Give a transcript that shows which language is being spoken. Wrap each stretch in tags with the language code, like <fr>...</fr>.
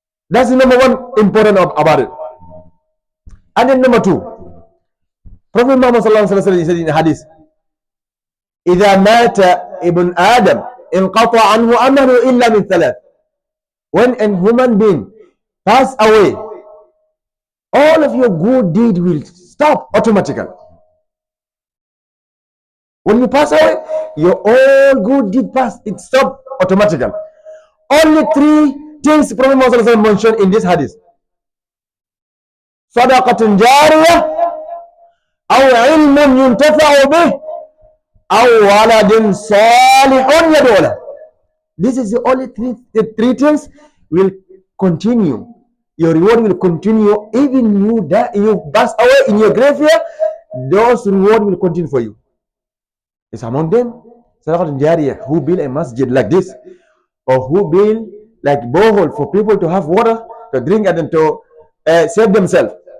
<en>That's the number one important about it. And then number two, Prophet Muhammad said in the hadith,</en> <ar>إِذَا مَاتَ ibn Adam انقطع عنه عمله إلا من ثلاث.</ar> <en>When a human being pass away, all of your good deed will stop automatically. When you pass away, your all good deed pass, it stop automatically. Only three things Prophet Muhammad mentioned in this hadith:</en> <ar>صدقة جارية أو علم ينتفع به أو ولد صالح يدعو له.</ar> <en>This is the only three things will continue. Your reward will continue even you die, you pass away in your graveyard. Those reward will continue for you. It's among them Sadaqatun Jariyah, who build a masjid like this, or who build like borehole for people to have water to drink and then to save themselves.</en>